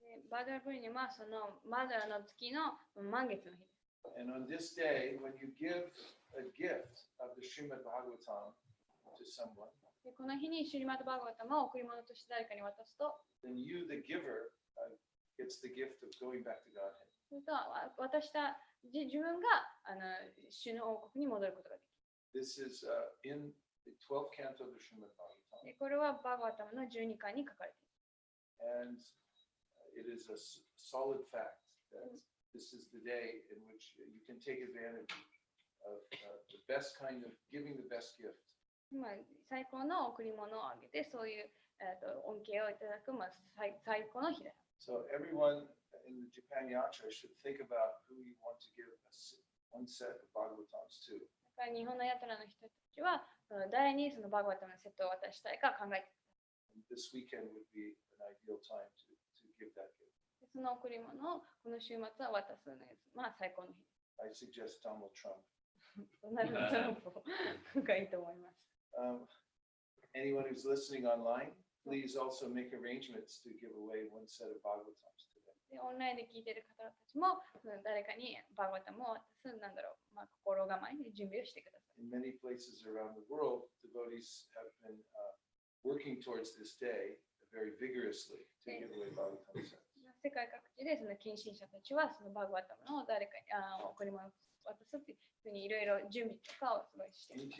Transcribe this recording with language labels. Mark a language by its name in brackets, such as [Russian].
[Japanese] バドラプリニマはそのバドラの月の満月の日です。 [English] And on this day, when you give a gift of the Srimad Bhagavatam to someone, [Japanese] でこの日にシュリマッドバーガータマを贈り物として誰かに渡すと、 [English] then you, the giver, gets the gift of going back to Godhead. [Japanese] それと渡した自分が主の王国に戻ることができる。 [English] This is in the 12th canto of the Srimad Bhagavatam. [Japanese] でこれはバーガータマの12巻に書かれている。 [English] And it is a solid fact that this is the day in which you can take advantage of the best kind of giving the best gift. [Japanese] 最高の贈り物をあげて、そういう恩恵をいただく、最高の日だ。 [English] So everyone in the Japan Yatra should think about who you want to give one set of Bhagavatams to. [Japanese] 日本のヤトラの人たちは誰にそのバーガータマのセットを渡したいか考えてください。 [English] This weekend would be an ideal time to give that gift. [Japanese] その贈り物をこの週末は渡すのが最高の日。 [English] I suggest Donald Trump. [Japanese] ドナルド・トランプがいいと思います。 [English] Anyone who's listening online, please also make arrangements to give away one set of Bhagavatams today. [Japanese] オンラインで聞いている方たちも誰かにバーガータマを渡す心構えで準備をしてください。 [English] In many places around the world, devotees have been working towards this day very vigorously to give away Bhagavatam sets. [Japanese] 世界各地でその近親者たちはそのバーガータマを誰かに贈り物を渡すっていうふうにいろいろ準備とかをすごいしています。